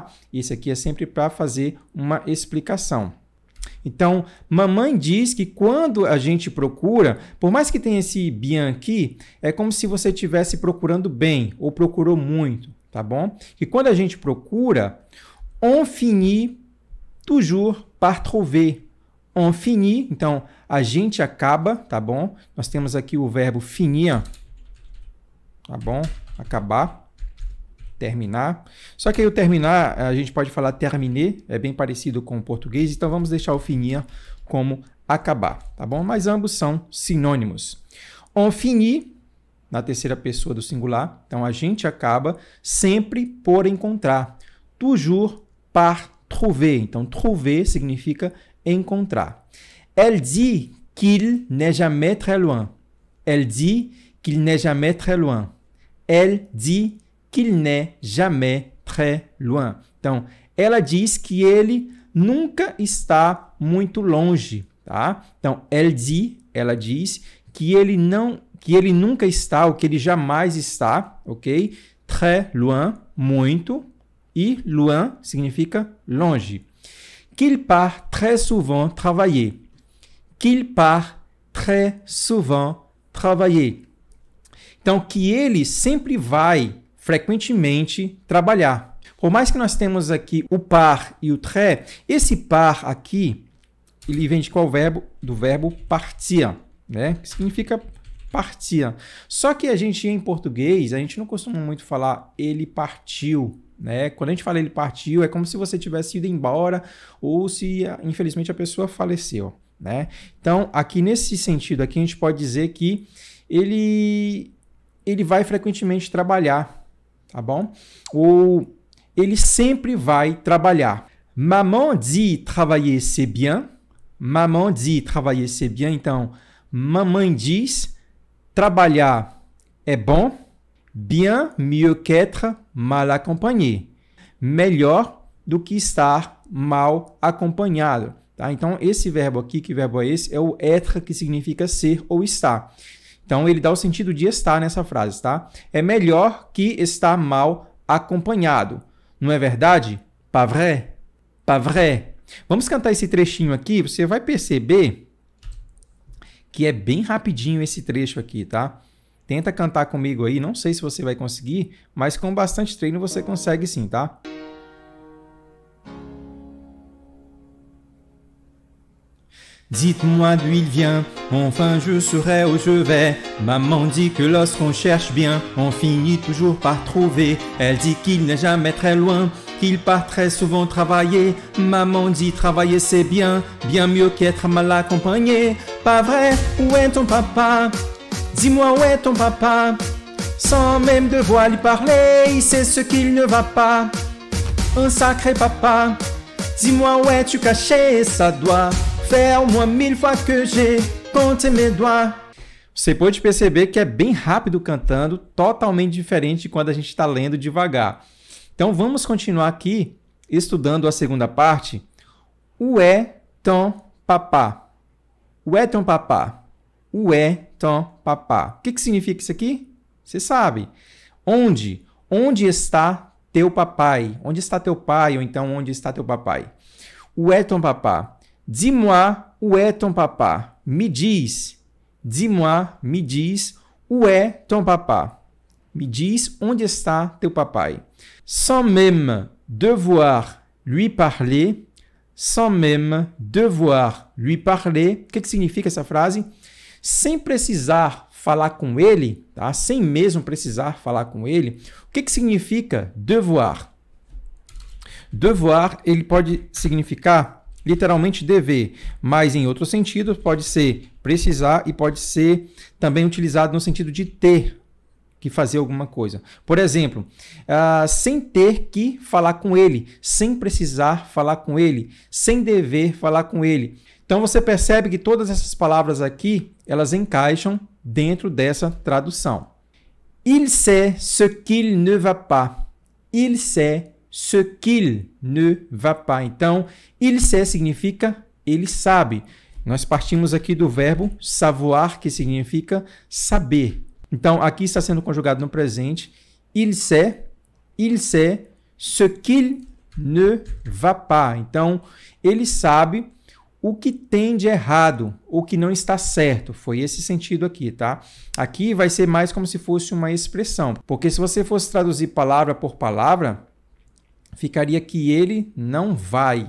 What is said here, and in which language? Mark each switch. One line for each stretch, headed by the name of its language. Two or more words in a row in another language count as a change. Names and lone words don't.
Portuguese: Esse aqui é sempre para fazer uma explicação. Então, mamãe diz que quando a gente procura, por mais que tenha esse bien aqui, é como se você estivesse procurando bem ou procurou muito, tá bom? E quando a gente procura,
French: on finit toujours par trouver. On finit,
Portuguese: então, a gente acaba, tá bom? Nós temos aqui o verbo finir, tá bom? Acabar, terminar. Só que aí o terminar, a gente pode falar terminer, é bem parecido com o português, então vamos deixar o finir como acabar, tá bom? Mas ambos são sinônimos.
French: On finit,
Portuguese: na terceira pessoa do singular, então a gente acaba sempre por encontrar.
French: Toujours par trouver,
Portuguese: então trouver significa encontrar.
French: Elle dit qu'il n'est jamais très loin. Elle dit qu'il n'est jamais très loin. Elle dit qu'il n'est jamais très loin.
Portuguese: Então, ela diz que ele nunca está muito longe, tá? Então,
French: elle dit,
Portuguese: ela diz que que ele nunca está, ou que ele jamais está, ok?
French: Très loin,
Portuguese: muito, e loin significa longe.
French: Qu'il part très souvent travailler. Qu'il part très souvent travailler.
Portuguese: Então, que ele sempre vai, frequentemente, trabalhar. Por mais que nós temos aqui o par e o très, esse par aqui, ele vem de qual verbo? Do verbo partir, né? Que significa partir. Só que a gente, em português, a gente não costuma muito falar ele partiu, né? Quando a gente fala ele partiu, é como se você tivesse ido embora ou se, infelizmente, a pessoa faleceu, né? Então, aqui nesse sentido, aqui a gente pode dizer que ele vai frequentemente trabalhar, tá bom? Ou ele sempre vai trabalhar.
French: Maman dit travailler c'est bien. Maman dit travailler c'est bien.
Portuguese: Então, mamãe diz trabalhar é bom.
French: Bien mieux qu'être mal accompagné.
Portuguese: Melhor do que estar mal acompanhado. Tá? Então, esse verbo aqui, que verbo é esse? É o être, que significa ser ou estar. Então, ele dá o sentido de estar nessa frase, tá? É melhor que estar mal acompanhado. Não é verdade?
French: Pas vrai? Pas vrai?
Portuguese: Vamos cantar esse trechinho aqui. Você vai perceber que é bem rapidinho esse trecho aqui, tá? Tenta cantar comigo aí. Não sei se você vai conseguir, mas com bastante treino você consegue sim, tá?
French: Dites-moi d'où il vient, enfin je saurai où je vais. Maman dit que lorsqu'on cherche bien, on finit toujours par trouver. Elle dit qu'il n'est jamais très loin, qu'il part très souvent travailler. Maman dit travailler c'est bien, bien mieux qu'être mal accompagné. Pas vrai, où est ton papa? Dis-moi où est ton papa? Sans même devoir lui parler, il sait ce qu'il ne va pas. Un sacré papa, dis-moi où es-tu caché? Ça doit faire au moins 1000 fois que j'ai compté mes doigts.
Portuguese: Você pode perceber que é bem rápido cantando, totalmente diferente de quando a gente está lendo devagar. Então vamos continuar aqui estudando a segunda parte.
French: Où est ton papa? Où est ton papa? Où est ton papa?
Portuguese: O que significa isso aqui? Você sabe. Onde? Onde está teu papai? Onde está teu pai? Ou então, onde está teu papai?
French: Où est ton papa? Dis-moi, où est ton papa?
Portuguese: Me diz.
French: Dis-moi,
Portuguese: me diz,
French: où est ton papa?
Portuguese: Me diz, onde está teu papai?
French: Sans même devoir lui parler. Sans même devoir lui parler.
Portuguese: O que significa essa frase? Sem precisar falar com ele, tá? Sem mesmo precisar falar com ele. O que significa devoir? Devoir, ele pode significar literalmente dever, mas em outro sentido pode ser precisar e pode ser também utilizado no sentido de ter que fazer alguma coisa. Por exemplo, sem ter que falar com ele, sem precisar falar com ele, sem dever falar com ele. Então você percebe que todas essas palavras aqui, elas encaixam dentro dessa tradução.
French: Il sait ce qu'il ne va pas. Il sait ce qu'il ne va pas.
Portuguese: Então,
French: il sait
Portuguese: significa ele sabe. Nós partimos aqui do verbo savoir, que significa saber. Então, aqui está sendo conjugado no presente.
French: Il sait ce qu'il ne va pas.
Portuguese: Então, ele sabe o que tem de errado, o que não está certo. Foi esse sentido aqui, tá? Aqui vai ser mais como se fosse uma expressão. Porque se você fosse traduzir palavra por palavra, ficaria que ele não vai.